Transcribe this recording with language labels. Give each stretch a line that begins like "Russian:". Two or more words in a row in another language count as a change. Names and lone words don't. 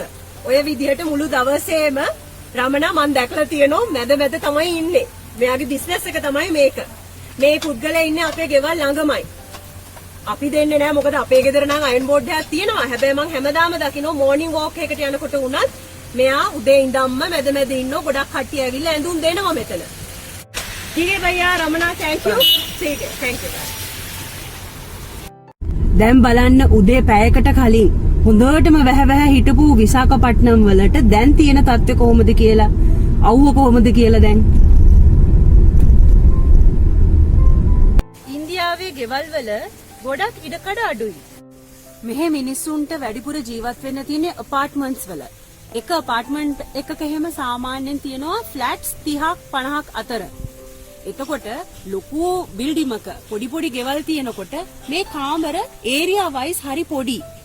Sinhala: ඔය විදිහට මුළු දවසේම රමණ මම දැකලා තියෙනවා මැද තමයි ඉන්නේ. මෙයාගේ බිස්නස් එක තමයි මේක. මේ පුද්ගලයා ඉන්නේ අපේ ගෙවල් ළඟමයි. අපි දෙන්නේ නැහැ මොකද අපේ ගෙදර නම් අයන් බෝඩ් එකක් තියෙනවා. හැබැයි මං හැමදාම දකින්න
English: morning walk
Sinhala: එකකට යනකොට උනත් මෙයා උදේ ඉඳන්ම මැද මැද ඉන්න ගොඩක් කට්ටිය ඇවිල්ලා ඇඳුම් දෙනවා මෙතන.
Hindi: ठीक है भैया रमना थैंक यू ठीक है थैंक यू
Sinhala: දැන් බලන්න උදේ පැයකට කලින් හොඳටම වැහ හිටපු විසාකපට්නම් වලට දැන් තියෙන තත්ත්වය කොහොමද කියලා අවුව කොහොමද කියලා දැන් ඉන්දියාවේ ගෙවල් වල ගොඩක් ඉඩකඩ අඩුයි මෙහෙ මිනිස්සුන්ට වැඩිපුර ජීවත් වෙන්න තියෙන්නේ අපාර්ට්මන්ට්ස් වල එක අපාර්ට්මන්ට් එකක එහෙම සාමාන්‍යයෙන් තියෙනවා ෆ්ලැට්ස් 30ක් 50ක් අතර එතකොට ලොකු බිල්ඩිමක පොඩි පොඩි ගෙවල් තියෙනකොට මේ කාමර
English: area wise
Sinhala: හරි පොඩි.